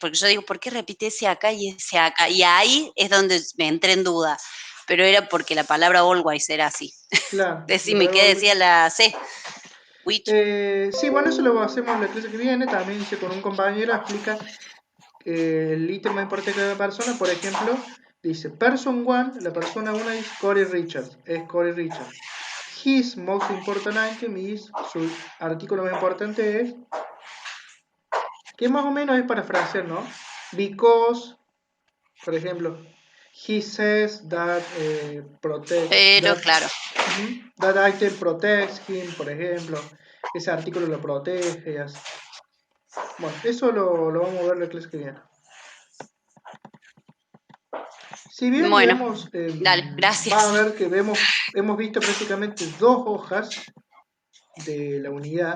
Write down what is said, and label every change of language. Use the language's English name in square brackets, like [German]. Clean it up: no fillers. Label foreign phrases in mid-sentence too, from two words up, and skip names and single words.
[Spanish] Porque yo digo, ¿por qué repite ese acá y ese acá? Y ahí es donde me entré en duda. Pero era porque la palabra always era así. Claro, la Decime, palabra ¿qué always. decía la C? Which. Sí, bueno, eso lo hacemos en la clase que viene. También dice con un compañero, explica el ítem más importante de cada persona. Por ejemplo, dice [English] person one, [Spanish] la persona 1 es Corey Richards, es Corey Richards. [English] His most important item is, [Spanish] su artículo más importante es, que más o menos es parafrasear, ¿no? Because, por ejemplo, [English] he says that [Spanish] Pero claro, [English] that item protects him, [Spanish] por ejemplo, ese artículo lo protege y así. Bueno, eso lo vamos a ver la clase que viene. Si bien, bueno, digamos, dale, va a gracias. ver que hemos visto prácticamente 2 hojas de la unidad.